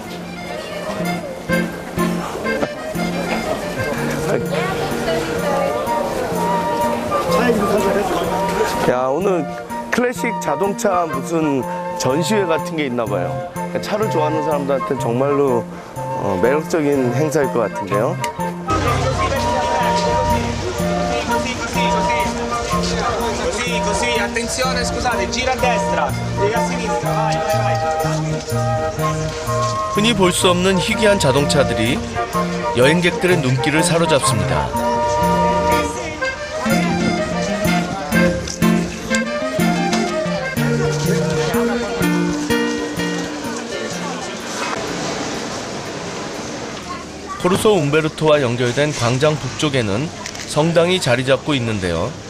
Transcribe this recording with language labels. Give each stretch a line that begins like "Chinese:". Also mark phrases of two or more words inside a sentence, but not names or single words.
Korean: 야, 오늘 클래식 자동차 무슨 전시회 같은 게 있나 봐요. 차를 좋아하는 사람들한테 정말로 매력적인 행사일 것 같은데요.
Italian: Così, attenzione, scusate, gira a destra, gira a sinistra, vai, vai, vai.
Korean: 흔히 볼 수 없는 희귀한 자동차들이 여행객들의 눈길을 사로잡습니다. 코르소 움베르토와 연결된 광장 북쪽에는 성당이 자리 잡고 있는데요.